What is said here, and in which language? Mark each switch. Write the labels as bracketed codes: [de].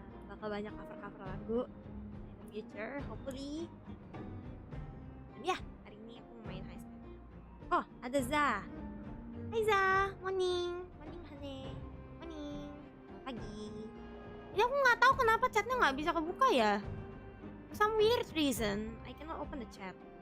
[id] Bakal banyak cover lagu [en] in the future, hopefully. [id] Dan ya, hari ini aku mau main Ice. Oh, ada Za. Hai Za, [en] morning Hane, morning, [id] selamat pagi. Ini aku nggak tahu kenapa chatnya nggak bisa kebuka ya. [en] For some weird reason, I cannot open the chat.